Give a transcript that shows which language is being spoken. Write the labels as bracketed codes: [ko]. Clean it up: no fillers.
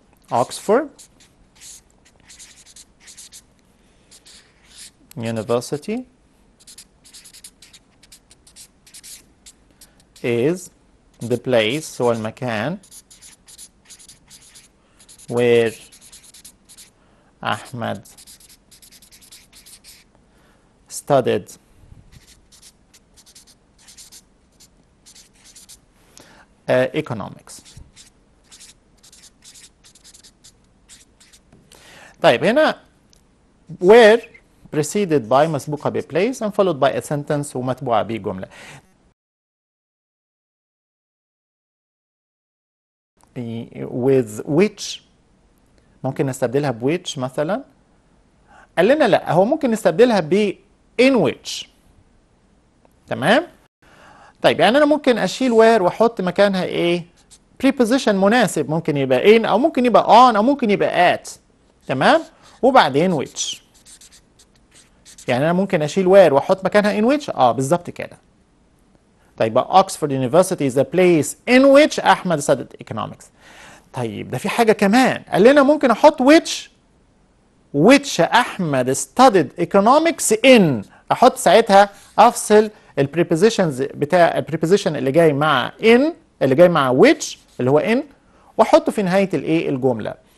[en] Oxford University is the place [ar] هو المكان [en] where Ahmed studied economics. [ar] طيب هنا [en] where preceded by [ar] مسبوقة ب [en] place and followed by a sentence [ar] ومتبوعة بجملة. [en] with which [ar] ممكن نستبدلها ب which مثلا. قال لنا لا، هو ممكن نستبدلها ب [en] in which. [ar] تمام؟ طيب يعني انا ممكن اشيل where واحط مكانها ايه؟ preposition مناسب، ممكن يبقى in او ممكن يبقى on او ممكن يبقى at. تمام؟ وبعدين which. يعني انا ممكن اشيل where واحط مكانها [en] in which. [ar] بالظبط كده. [en] طيب Oxford University is a place in which احمد studied economics. [ar] طيب ده في حاجة كمان، قال لنا ممكن احط which احمد [en] studied economics in. [ar] احط ساعتها افصل البريبوزيشنز بتاع البريبوزيشن اللي جاي مع in اللي جاي مع which اللي هو in واحطه في نهاية الايه الجملة.